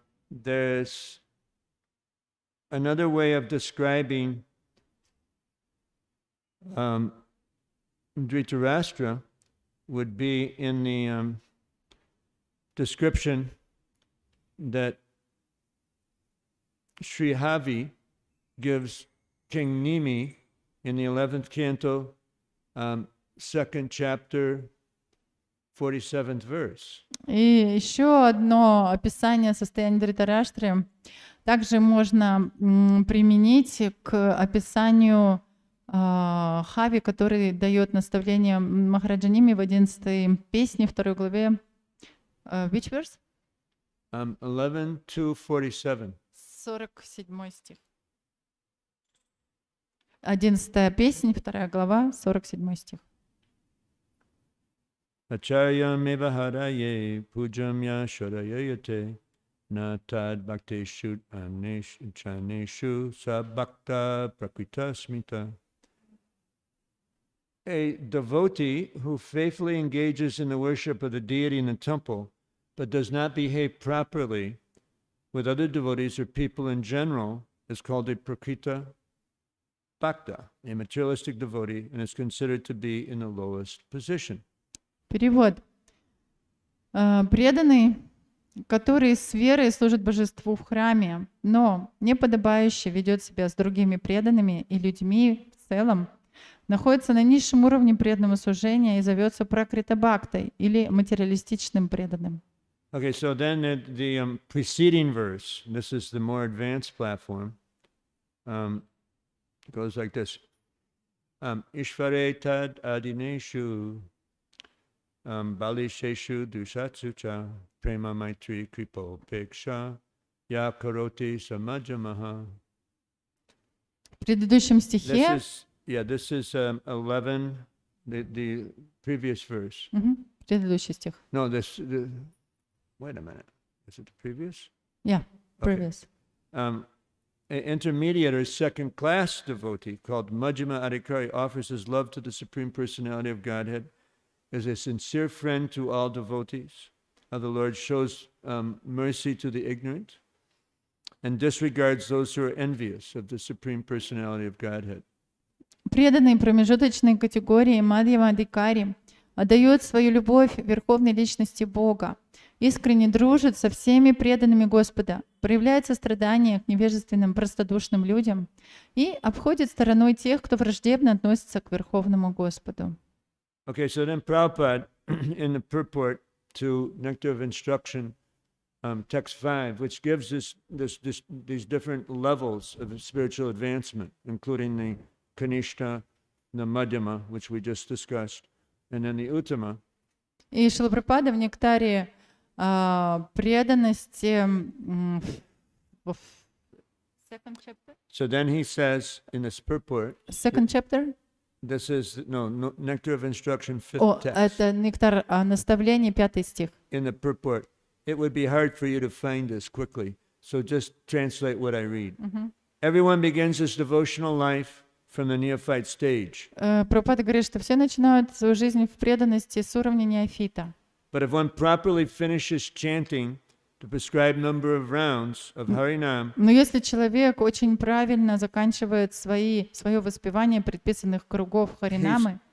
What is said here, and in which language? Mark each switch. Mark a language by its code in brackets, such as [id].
[en] There's another way of describing Dhritarashtra would be in the description that Sri Havi gives King Nimi in the 11th canto, 2nd chapter, 47th verse. [ru] И еще одно описание состояния Дритараштры также можно применить к описанию Хави, который дает наставление Махараджа-Ними в 11 песне, 2 главе. [en] Which verse? 11 to 47. [ru] 47 стих. 11 песня, 2 глава, 47 стих. [sa] Acharyam eva haraye pujamya sharayayate na tad bhakteshu chaneshu sabhakta prakrita smita. [en] A devotee who faithfully engages in the worship of the deity in the temple but does not behave properly with other devotees or people in general is called a prakrita bhakta, a materialistic devotee, and is considered to be in the lowest position. [ru] Перевод. Преданный, который с верой служит божеству в храме, но неподобающе ведет себя с другими преданными и людьми в целом, находится на низшем уровне преданного служения и зовется пракрита бхактой или материалистичным преданным. [en] Okay, so then the preceding verse, this is the more advanced platform, goes like this. [sa] Ishvare tad adineshu balisheshu dushatsucha prema maitri kripo peksha ya karoti samajamaha. [ru] В предыдущем стихе, [en] This is 11, the previous verse. [ru] предыдущий стих. [en] No, wait a minute. Is it the previous? Yeah, Okay. previous. An intermediate or second-class devotee called Majjhima Adhikari offers his love to the Supreme Personality of Godhead as a sincere friend to all devotees of the Lord, shows mercy to the ignorant, and disregards those who are envious of the Supreme Personality of Godhead. [ru] Преданный промежуточной категории Мадьяма Адхикари отдает свою любовь Верховной Личности Бога, искренне дружит со всеми преданными Господа, проявляет сострадание к невежественным, простодушным людям и обходит стороной тех, кто враждебно относится к Верховному Господу. [en] Okay, so then Prabhupada, in the purport to Nectar of Instruction, text 5, which gives us these different levels of spiritual advancement, including the Kanishta, the Madhyama, which we just discussed, and then the Uttama. [ru] И Шрила Прабхупада в нектаре преданности в [en] second chapter. So then he says in this purport, Second chapter. this is, no, Nectar of Instruction, 5th [ru] О, [en] text. [ru] это нектар наставления, 5 стих. [en] In the purport, it would be hard for you to find this quickly, so just translate what I read. Everyone begins his devotional life from the neophyte stage. [ru] Прабхупада говорит, что все начинают свою жизнь в преданности с уровня неофита. [en] But if one properly finishes chanting the prescribed number of rounds of Harinam, [ru] Но если человек очень правильно заканчивает свое воспевание предписанных кругов Харинамы,